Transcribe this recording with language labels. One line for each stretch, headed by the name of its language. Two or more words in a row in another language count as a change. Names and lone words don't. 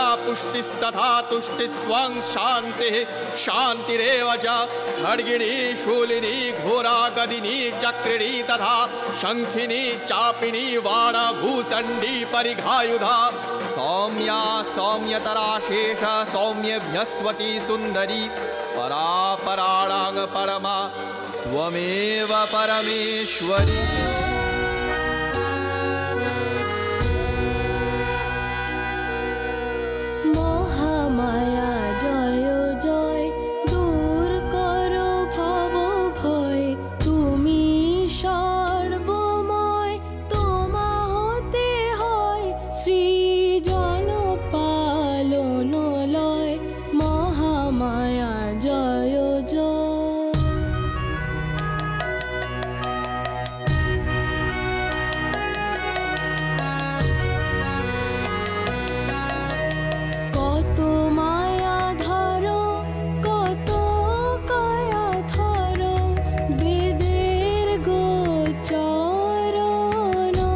Sanskrit: पुष्टिस्तथा तुष्टिस्त्वं शान्तिः शान्तिरेव च खड्गिनी शूलिनी घोरा गदिनी चक्रिणी तथा शङ्खिनी चापिनी वाणा भूषण्डी परिघायुधा सौम्या सौम्यतरा शेष सौम्यभ्यस्त्वती सुन्दरी परा पराणां परमा त्वमेव परमेश्वरी।
Bangla: মহামায়া জয় জয় দূর করো ভব ভয় তুমি সর্বময় তোমা হতে হয় सृজন পালন লয় মহামায়া জয় জয়। কত মায়া ধরো কত কায়া ধরো বেদের গোচরণ